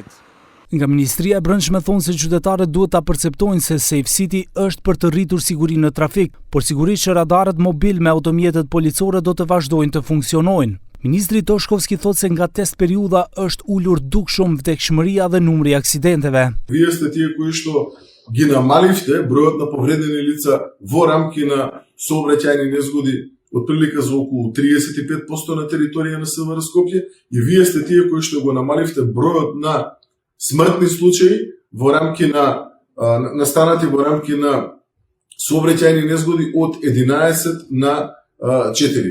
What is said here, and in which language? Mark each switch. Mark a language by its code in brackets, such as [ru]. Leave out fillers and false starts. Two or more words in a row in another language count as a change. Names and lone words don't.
[sq] Nga Ministria e Brendshme thonë se qytetarët duhet ta perceptojnë se Safe City është për të rritur sigurinë në trafik, por sigurisht që radarët mobil me automjetet policore do të vazhdojnë të funksionojnë. Ministri Toshkovski thotë se nga test periudha është ulur dukshëm vdekshmëria dhe numri i aksidenteve. [mk] Вие тие кои што ги намаливте бројот на повредени лица во рамки на сообраќајни незгоди отприлика за околу 35% на територија на СВР Скопје и вие сте тие кои што го намаливте бројот на смртни случаи во рамки на настанати во рамки на сообраќајни незгоди од 11 на 4.